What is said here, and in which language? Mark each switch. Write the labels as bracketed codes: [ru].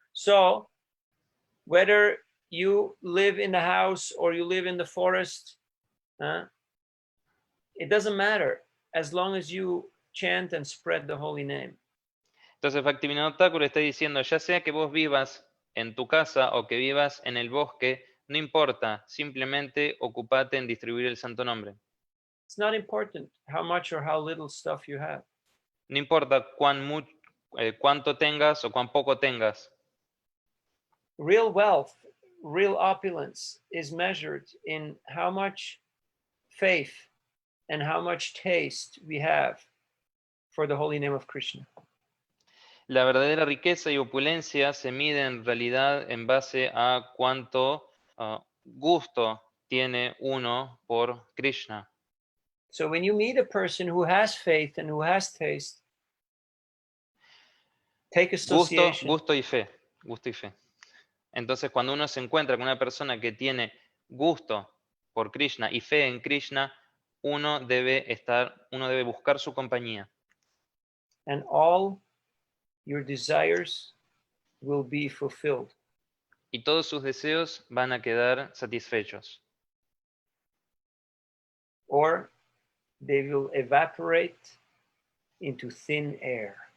[en] So whether you live in the house or you live in the forest, it doesn't matter as long as you chant and spread the holy name. [es] Entonces Bhaktivinoda Thakur está diciendo, ya sea que vos vivas en tu casa o que vivas en el bosque, no importa, simplemente ocupate en distribuir el santo nombre. [en] It's not important how much or how little stuff you have. [es] No importa cuánto tengas o cuán poco tengas. [en] Real wealth, real opulence is measured in how much faith and how much taste we have for the holy name of Krishna. [es] La verdadera riqueza y opulencia se mide en realidad en base a cuánto gusto tiene uno por Krishna. [en] So when you meet a person who has faith and who has taste, take association. [es] Gusto y fe. Entonces, cuando uno se encuentra con una persona que tiene gusto por Krishna y fe en Krishna, uno debe buscar su compañía. [en] And all your desires will be fulfilled. [es] Y todos sus deseos van a quedar satisfechos. [en] Or they will evaporate into thin air.